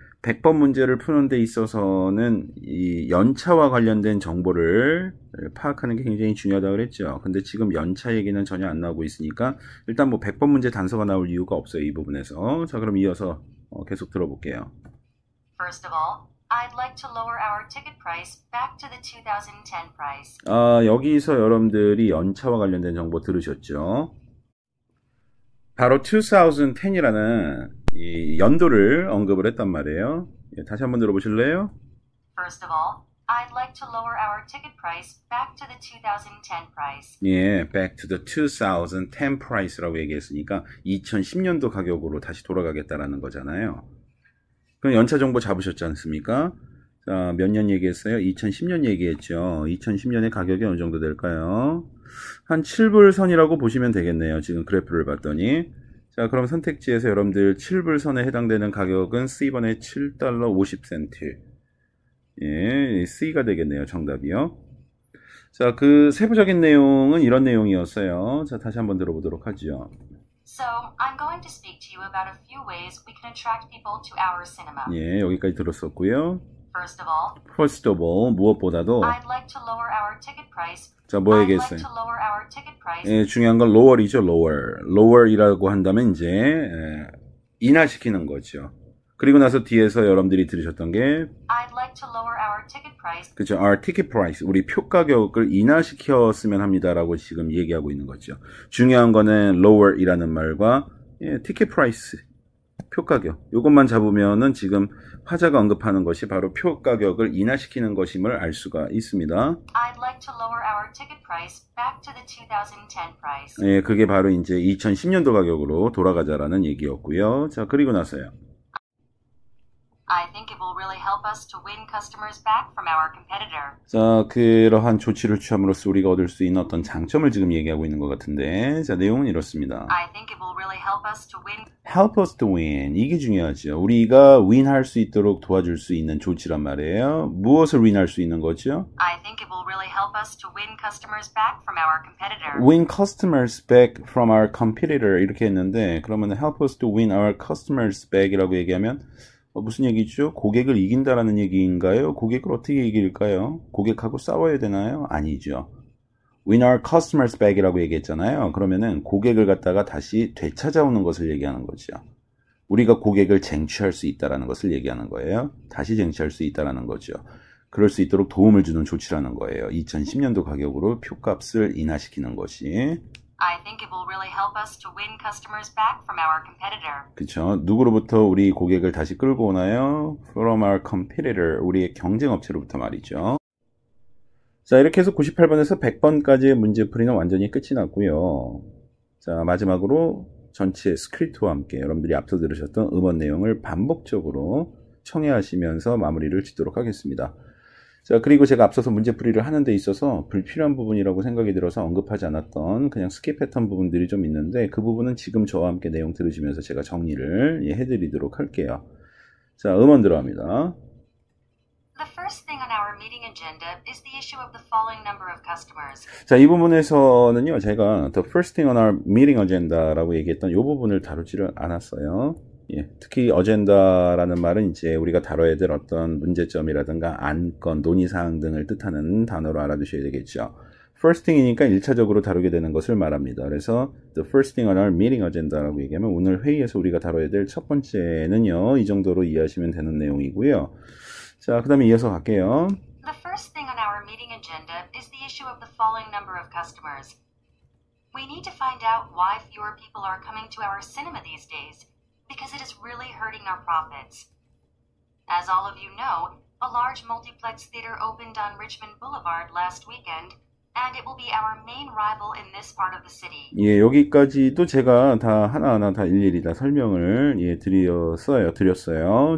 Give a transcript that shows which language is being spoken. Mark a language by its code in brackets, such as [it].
[ko] 100번 문제를 푸는 데 있어서는 이 연차와 관련된 정보를 파악하는 게 굉장히 중요하다고 그랬죠. 근데 지금 연차 얘기는 전혀 안 나오고 있으니까 일단 뭐 100번 문제 단서가 나올 이유가 없어요. 이 부분에서. 자, 그럼 이어서 계속 들어볼게요. [en] First of all, I'd like to lower our ticket price back to the 2010 price. [ko] 여기서 여러분들이 연차와 관련된 정보 들으셨죠? 바로 2010이라는 이 연도를 언급을 했단 말이에요. 다시 한번 들어보실래요? [en] First of all, I'd like to lower our ticket price back to the 2010 price. [ko] 예, [en] back to the 2010 price [ko] 라고 얘기했으니까 2010년도 가격으로 다시 돌아가겠다라는 거잖아요. 그럼 연차 정보 잡으셨지 않습니까? 자, 몇 년 얘기했어요? 2010년 얘기했죠. 2010년의 가격이 어느 정도 될까요? 한 7불선이라고 보시면 되겠네요. 지금 그래프를 봤더니. 자, 그럼 선택지에서 여러분들 7불선에 해당되는 가격은 C번에 7달러 50센트. 예, C가 되겠네요. 정답이요. 자, 그 세부적인 내용은 이런 내용이었어요. 자, 다시 한번 들어보도록 하죠. [en] So, I'm going to speak to you about a few ways we can attract people to our cinema. [ko] 예, 여기까지 들었었고요. [en] First of all, [ko] 무엇보다도 [en] I'd like to lower our ticket price. [ko] 자, 뭐 [en] I'd [ko] 얘기했어요? [en] like to lower our ticket price. [ko] 예, 중요한 건 lower이죠, lower. lower이라고 한다면 이제 인하시키는 거죠. 그리고 나서 뒤에서 여러분들이 들으셨던 게 [en] I'd like to lower our ticket price. [ko] 그죠, [en] our ticket price, [ko] 우리 표 가격을 인하시켰으면 합니다라고 지금 얘기하고 있는 거죠. 중요한 거는 lower이라는 말과 ticket price, 표 가격, 이것만 잡으면은 지금 화자가 언급하는 것이 바로 표 가격을 인하시키는 것임을 알 수가 있습니다. [en] I'd like to lower our ticket price back to the 2010 price. [ko] 예, 그게 바로 이제 2010년도 가격으로 돌아가자라는 얘기였고요. 자, 그리고 나서요. [en] I think it will really help us to win customers back from our competitor. [ko] 자, 그러한 조치를 취함으로써 우리가 얻을 수 있는 어떤 장점을 지금 얘기하고 있는 것 같은데, 자, 내용은 이렇습니다. [en] I think it will really help us to win. Help us to win. [ko] 이게 중요하죠. 우리가 윈할 수 있도록 도와줄 수 있는 조치란 말이에요. 무엇을 윈할 수 있는 거죠? [en] I think it will really help us to win customers back from our competitor. Win customers back from our competitor [ko] 이렇게 했는데, 그러면 [en] help us to win our customers back [ko] 이라고 얘기하면 무슨 얘기죠? 고객을 이긴다라는 얘기인가요? 고객을 어떻게 이길까요? 고객하고 싸워야 되나요? 아니죠. [en] Win our customers back [ko] 이라고 얘기했잖아요. 그러면은 고객을 갖다가 다시 되찾아오는 것을 얘기하는 거죠. 우리가 고객을 쟁취할 수 있다라는 것을 얘기하는 거예요. 다시 쟁취할 수 있다라는 거죠. 그럴 수 있도록 도움을 주는 조치라는 거예요. 2010년도 가격으로 표값을 인하시키는 것이. I think it will really help us to win customers back from our competitor. 그쵸. 누구로부터 우리 고객을 다시 끌고 오나요? [en] From our competitor. [ko] 우리의 경쟁업체로부터 말이죠. 자, 이렇게 해서 98번에서 100번까지의 문제풀이는 완전히 끝이 났고요. 자, 마지막으로 전체 스크립트와 함께 여러분들이 앞서 들으셨던 음원 내용을 반복적으로 청해하시면서 마무리를 짓도록 하겠습니다. 자, 그리고 제가 앞서서 문제풀이를 하는 데 있어서 불필요한 부분이라고 생각이 들어서 언급하지 않았던 그냥 스킵했던 부분들이 좀 있는데 그 부분은 지금 저와 함께 내용 들으시면서 제가 정리를 해드리도록 할게요. 자, 음원 들어갑니다. [en] The first thing on our meeting agenda is the issue of the falling number of customers. [ko] 자, 이 부분에서는요, 제가 [en] the first thing on our meeting agenda [ko] 라고 얘기했던 이 부분을 다루지를 않았어요. 예, 특히 어젠다라는 말은 이제 우리가 다뤄야 될 어떤 문제점이라든가 안건, 논의사항 등을 뜻하는 단어로 알아두셔야 되겠죠. first thing이니까 1차적으로 다루게 되는 것을 말합니다. 그래서 [en] the first thing on our meeting agenda [ko] 라고 얘기하면 오늘 회의에서 우리가 다뤄야 될 첫 번째는요, 이 정도로 이해하시면 되는 내용이고요. 자, 그 다음에 이어서 갈게요. [en] The first thing on our meeting agenda is the issue of the falling number of customers. We need to find out why fewer people are coming to our cinema these days. Because it is really hurting our profits. As all of you know, a large multiplex theater opened on Richmond Boulevard last weekend, and it will be our main rival in this part of the city. [ko] 예, 여기까지도 제가 다 하나하나 다 일일이 다 설명을 드렸어요.